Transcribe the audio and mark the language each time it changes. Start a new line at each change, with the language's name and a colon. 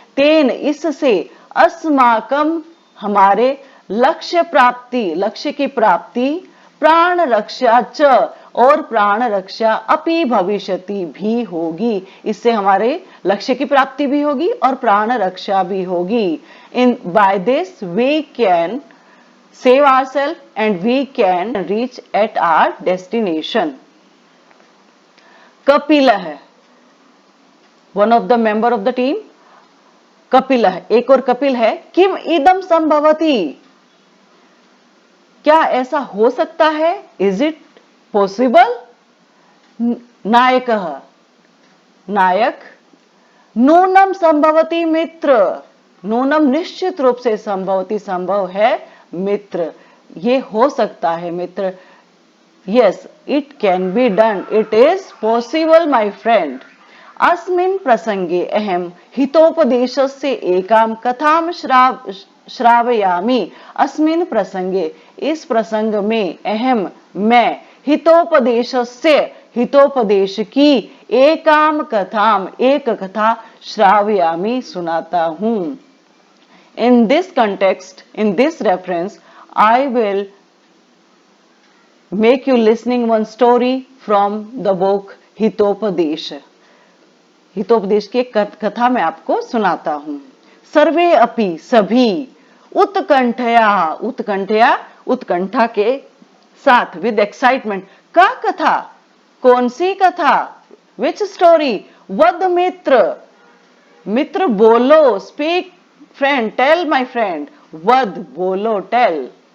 Hindi: तेन इससे,
Sanskrit: अस्माकं
Hindi: हमारे, लक्ष्य प्राप्ति लक्ष्य की प्राप्ति,
Sanskrit: प्राण रक्षा च
Hindi: और प्राण रक्षा,
Sanskrit: अपि भविष्यति
Hindi: भी होगी। इससे हमारे लक्ष्य की प्राप्ति भी होगी और प्राण रक्षा भी होगी।
English: In by this we can save ourselves and we can reach at our destination. Kapilah, one of the member of the team, कपिलः,
Hindi: एक और कपिल है।
Sanskrit: किम इदम संभवति,
Hindi: क्या ऐसा हो सकता है?
English: Is it possible?
Hindi: नायकः, नायक,
Sanskrit: नूनम संभवति मित्र,
Hindi: नूनम निश्चित रूप से, संभवति संभव है, मित्र ये हो सकता है मित्र।
English: Yes it can be done, it is possible my friend.
Sanskrit: अस्मिन् प्रसंगे अहम हितोपदेशस्य एकां कथां श्रावयामि। अस्मिन् प्रसंगे,
Hindi: इस प्रसंग में, अहम मैं,
Sanskrit: हितोपदेशस्य
Hindi: हितोपदेश की,
Sanskrit: एकां कथां
Hindi: एक कथा,
Sanskrit: श्रावयामि
Hindi: सुनाता हूं।
English: In this context, in this reference, I will make you listening one story from the book Hitopadesha.
Hindi: Hitopadesha की एक कथा मैं आपको सुनाता हूं।
Sanskrit: सर्वे अपि
Hindi: सभी, उत्कंठया, उत्कंठया उत्कंठा के साथ,
English: with excitement,
Sanskrit: का कथा,
Hindi: कौन सी कथा,
English: which story,
Sanskrit: वद मित्र,
Hindi: मित्र बोलो,
English: speak friend, tell my friend,
Sanskrit: वद
Hindi: बोलो,
English: Tell.